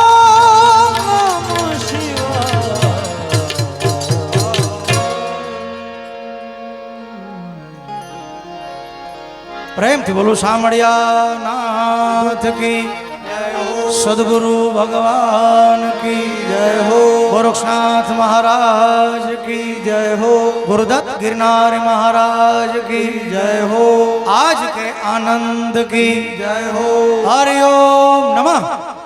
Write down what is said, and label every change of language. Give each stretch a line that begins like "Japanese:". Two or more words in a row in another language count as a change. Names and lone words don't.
Gujarati: પ્રેમથી બોલો
Hindi: सामळियानाथ की सद्गुरु भगवान की जय हो गोरक्षनाथ महाराज की जय हो गुरुदत्त गिरनारी महाराज की जय हो आज के आनंद की जय हो हरि ओम नमः